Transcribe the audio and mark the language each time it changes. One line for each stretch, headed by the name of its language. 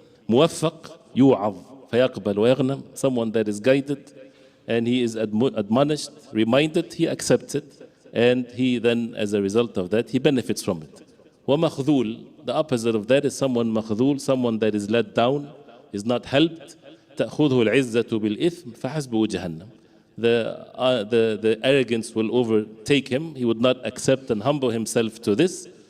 Arabic: مُوَفَّقْ يُوعَظ فَيَقْبَلْ وَيَغْنَمْ.
English: Someone that is guided and he is admonished, reminded, he accepts it. And he then, as a result of that, he benefits from it.
Arabic: وَمَخْذُولْ.
English: The opposite of that is someone مخذول, someone that is let down, is not helped.
Arabic: تأخذه العزة بالإثم فحسبه جهنم.
English: The arrogance will overtake him. He would not accept and humble himself to this.